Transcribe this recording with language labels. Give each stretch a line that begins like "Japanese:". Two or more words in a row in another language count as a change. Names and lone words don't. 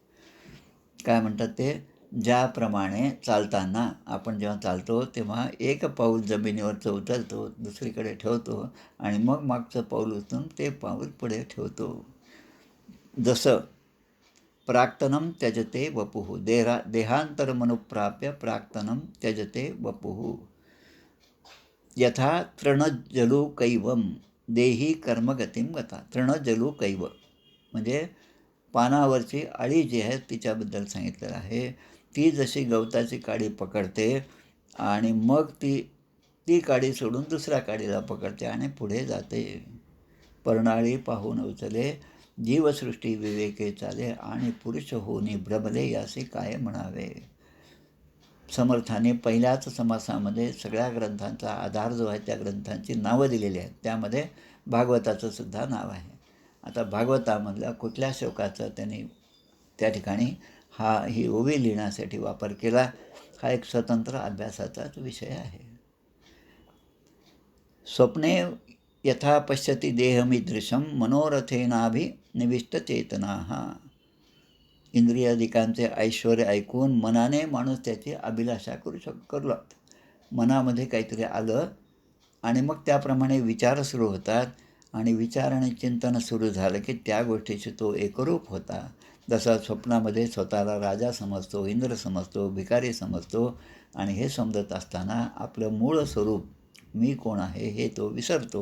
Marathi: काय म्हणतात ते, ज्याप्रमाणे चालताना आपण जेव्हा चालतो तेव्हा एक पाऊल जमिनीवरचं उचलतो, दुसरीकडे ठेवतो आणि मग मागचं पाऊल उचलून ते पाऊल पुढे ठेवतो.
Sanskrit: जसं प्राक्तनम त्यजते वपुः, देहांतर मनुप्राप्य प्राक्तनम त्यजते वपुः, यथा तृणजलू कैवम देही कर्मगतीम गता. तृणजलू कैव
Marathi: म्हणजे पानावरची अळी जी आहे तिच्याबद्दल सांगितलेलं आहे. ती जशी गवताची काडी पकडते आणि मग ती काडी सोडून दुसऱ्या काडीला पकडते आणि पुढे जाते. पर्णाळी पाहून उचले, जीवसृष्टी विवेके चाले, आणि पुरुष होनी भ्रमले यासी काय म्हणावे. समर्थाने पहिल्याच समासामध्ये सगळ्या ग्रंथांचा आधार जो आहे त्या ग्रंथांची नावं दिलेली आहेत. त्यामध्ये भागवताचं सुद्धा नाव आहे. आता भागवतामधल्या कुठल्या श्लोकाचा त्यांनी त्या ठिकाणी ही ओवी लिहिण्यासाठी वापर केला, हा एक स्वतंत्र अभ्यासाचाच विषय आहे.
Sanskrit: स्वप्ने यथा पश्यति देहमीदृशं मनोरथेनाभिनिविष्टचेतनाः.
Marathi: इंद्रियादिकांचे ऐश्वर ऐकून मनाने माणूस त्याची अभिलाषा करू लागतो. मनामध्ये काहीतरी आलं आणि मग त्याप्रमाणे विचार सुरू होतात आणि विचार आणि चिंतन सुरू झालं की त्या गोष्टीशी तो एकरूप होता. जसा स्वप्नामध्ये स्वतःला राजा समजतो, इंद्र समजतो, भिकारी समजतो आणि हे समजत असताना आपलं मूळ स्वरूप मी कोण आहे हे तो विसरतो.